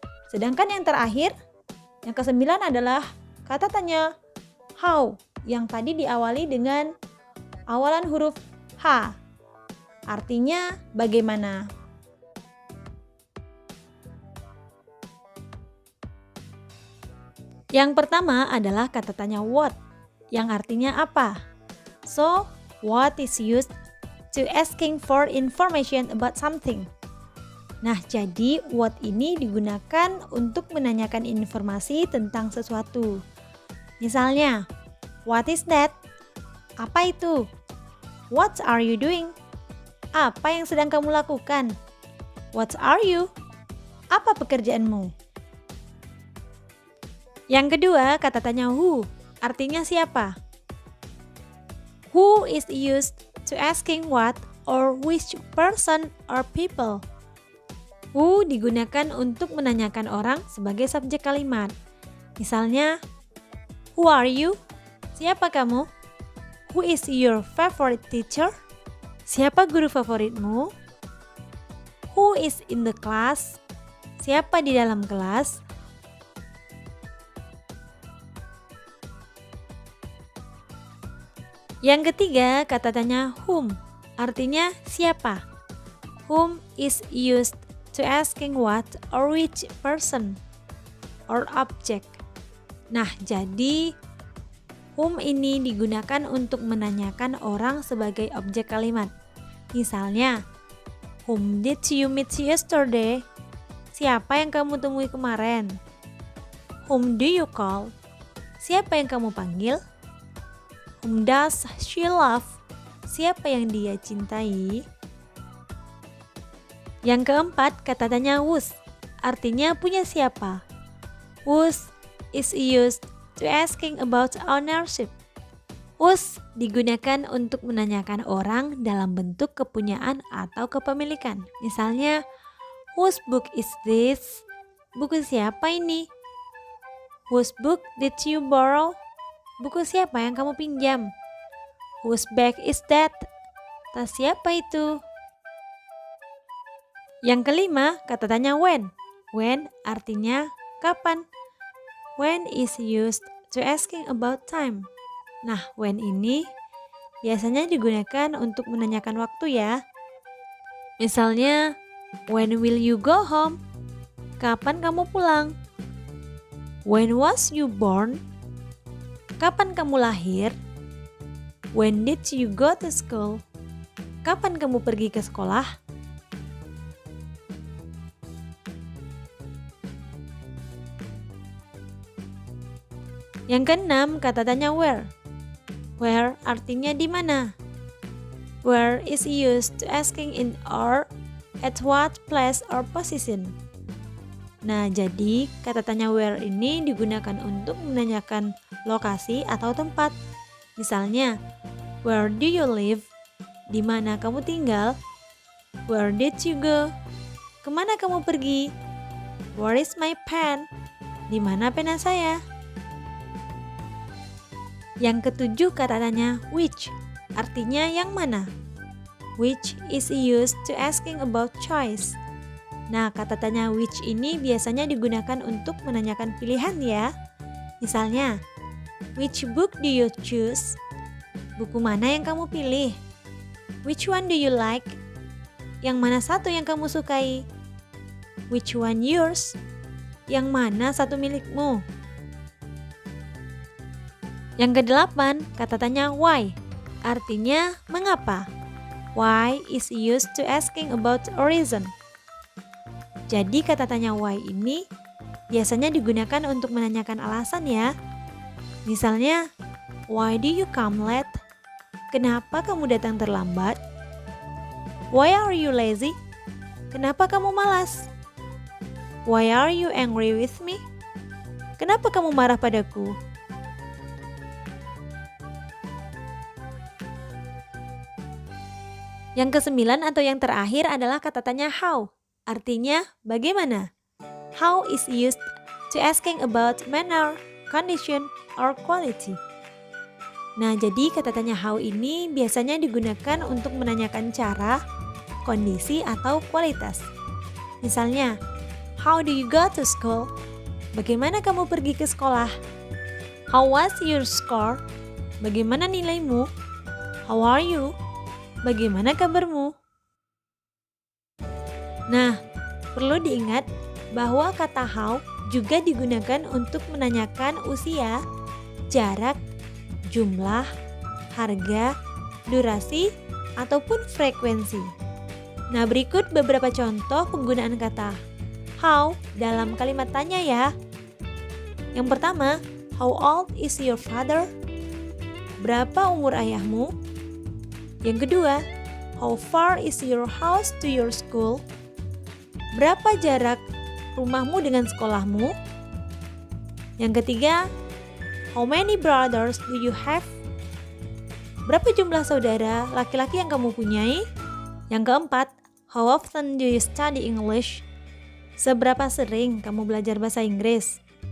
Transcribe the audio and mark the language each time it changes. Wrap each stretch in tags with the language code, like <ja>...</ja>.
<id>Sedangkan yang terakhir, yang kesembilan adalah kata tanya how, yang tadi diawali dengan awalan huruf H, artinya bagaimana. Yang pertama adalah kata tanya what, yang artinya apa.</id> <en>So, what is used to asking for information about something.</en> <id>Nah, jadi what ini digunakan untuk menanyakan informasi tentang sesuatu. Misalnya,</id> <en>what is that?</en> <id>Apa itu?</id> <en>What are you doing?</en> <id>Apa yang sedang kamu lakukan?</id> <en>What are you?</en> <id>Apa pekerjaanmu? Yang kedua, kata tanya who, artinya siapa.</id> <en>Who is used to asking what or which person or people.</en> <id>Who digunakan untuk menanyakan orang sebagai subjek kalimat. Misalnya,</id> <en>who are you?</en> <id>Siapa kamu?</id> <en>Who is your favorite teacher?</en> <id>Siapa guru favoritmu?</id> <en>Who is in the class?</en> <id>Siapa di dalam kelas? Yang ketiga, kata tanya whom, artinya siapa.</id> <en>Whom is used to asking what or which person or object.</en> <id>Nah, jadi whom ini digunakan untuk menanyakan orang sebagai objek kalimat.</id> <en>Misalnya, whom did you meet yesterday?</en> <id>Siapa yang kamu temui kemarin?</id> <en>Whom do you call?</en> <id>Siapa yang kamu panggil?</id> <en>Whom does she love?</en> <id>Siapa yang dia cintai? Yang keempat, kata tanya whose, artinya punya siapa.</id> <en>Whose is used to asking about ownership.</en> <id>Whose digunakan untuk menanyakan orang dalam bentuk kepunyaan atau kepemilikan. Misalnya,</id> <en>whose book is this?</en> <id>Buku siapa ini?</id> <en>Whose book did you borrow?</en> <id>Buku siapa yang kamu pinjam?</id> <en>Whose bag is that?</en> <id>Tas siapa itu? Yang kelima, kata tanya when. When artinya kapan.</id> <en>When is used to asking about time.</en> <id>Nah, when ini biasanya digunakan untuk menanyakan waktu ya.</id> <en>Misalnya, when will you go home?</en> <id>Kapan kamu pulang?</id> <en>When was you born?</en> <id>Kapan kamu lahir?</id> <en>When did you go to school?</en> <id>Kapan kamu pergi ke sekolah? Yang keenam, kata tanya where. Where artinya di mana.</id> <en>Where is used to asking in or at what place or position.</en> <id>Nah, jadi kata tanya where ini digunakan untuk menanyakan lokasi atau tempat. Misalnya,</id> <en>where do you live?</en> <id>Di mana kamu tinggal?</id> <en>Where did you go?</en> <id>Kemana kamu pergi?</id> <en>Where is my pen?</en> <id>Di mana pena saya? Yang ketujuh, kata tanya which, artinya yang mana.</id> <en>Which is used to asking about choice.</en> <id>Nah, kata tanya which ini biasanya digunakan untuk menanyakan pilihan ya.</id> <en>Misalnya, which book do you choose?</en> <id>Buku mana yang kamu pilih?</id> <en>Which one do you like?</en> <id>Yang mana satu yang kamu sukai?</id> <en>Which one yours?</en> <id>Yang mana satu milikmu? Yang kedelapan, kata tanya why, artinya mengapa.</id> <en>Why is used to asking about a reason.</en> <id>Jadi kata tanya why ini biasanya digunakan untuk menanyakan alasan ya. Misalnya,</id> <en>why do you come late?</en> <id>Kenapa kamu datang terlambat?</id> <en>Why are you lazy?</en> <id>Kenapa kamu malas?</id> <en>Why are you angry with me?</en> <id>Kenapa kamu marah padaku? Yang kesembilan atau yang terakhir adalah kata tanya how, artinya bagaimana.</id> <en>How is used to asking about manner, condition, or quality.</en> <id>Nah, jadi kata tanya how ini biasanya digunakan untuk menanyakan cara, kondisi, atau kualitas.</id> <en>Misalnya, how do you go to school?</en> <id>Bagaimana kamu pergi ke sekolah?</id> <en>How was your score?</en> <id>Bagaimana nilaimu?</id> <en>How are you?</en> <id>Bagaimana kabarmu? Nah, perlu diingat bahwa kata how juga digunakan untuk menanyakan usia, jarak, jumlah, harga, durasi, ataupun frekuensi. Nah, berikut beberapa contoh penggunaan kata how dalam kalimat tanya ya. Yang pertama,</id> <en>how old is your father?</en> <id>Berapa umur ayahmu? Yang kedua,</id> <en>how far is your house to your school?</en> <id>Berapa jarak rumahmu dengan sekolahmu? Yang ketiga,</id> <en>how many brothers do you have?</en> <id>Berapa jumlah saudara laki-laki yang kamu punyai? Yang keempat,</id> <en>how often do you study English?</en> <id>Seberapa sering kamu belajar bahasa Inggris?</id>